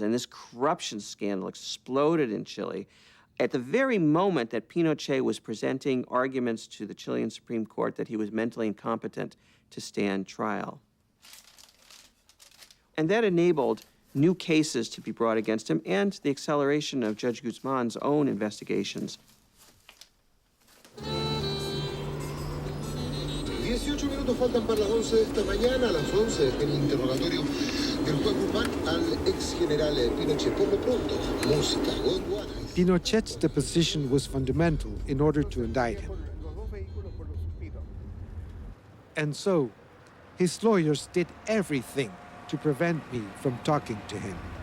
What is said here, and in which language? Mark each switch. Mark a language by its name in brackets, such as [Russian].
[English] And this corruption scandal exploded in Chile at the very moment that Pinochet was presenting arguments to the Chilean Supreme Court that he was mentally incompetent to stand trial. And that enabled new cases to be brought against him and the acceleration of Judge Guzman's own investigations. [Spanish] 18 minutos faltan para las 11 de esta mañana. A las 11 el interrogatorio del juez Guzmán al ex general Pinochet. Por lo pronto, música, Gondwana. [English] Pinochet's deposition was fundamental in order to indict him. And so, his lawyers did everything to prevent me from talking to him.